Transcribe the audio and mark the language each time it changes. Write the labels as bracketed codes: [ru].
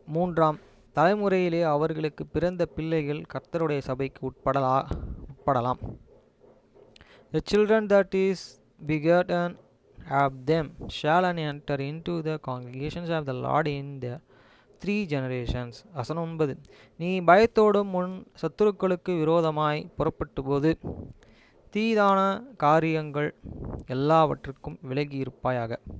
[ta] மூன்றாம் தலைமுறையிலே அவர்களுக்கு பிறந்த பிள்ளைகள் கர்த்தருடைய சபைக்கு உட்படலாம். [en] The children that is begotten of them shall enter into the congregations of the Lord in the 3 generations. [ta] வசனம் 9. நீ பயத்தோடும் உன் சத்துருக்களுக்கு விரோதமாய் புறப்பட்டபோது தீதான காரியங்கள் எல்லாவற்றுக்கும் விலகி இருப்பாயாக.